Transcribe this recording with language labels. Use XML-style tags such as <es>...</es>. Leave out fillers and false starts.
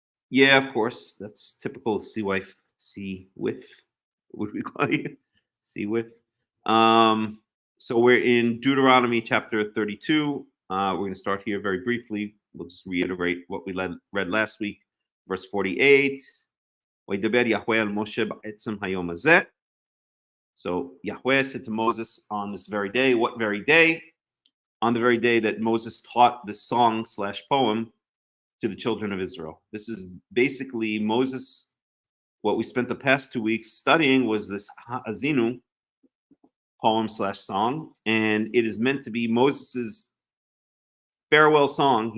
<en>Yeah, of course, that's typical see with would we call you? See with. So we're in Deuteronomy chapter 32. We're going to start here very briefly. We'll just reiterate what we read last week. Verse 48.</en> <he>וידבר יהוה אל משה בעצם היום הזה.</he> <en>So Yahweh said to Moses on this very day, what very day? On the very day that Moses taught this song/poem to the children of Israel. This is basically Moses. What we spent the past 2 weeks studying was this Ha'azinu poem/song, and it is meant to be Moses's farewell song.</en>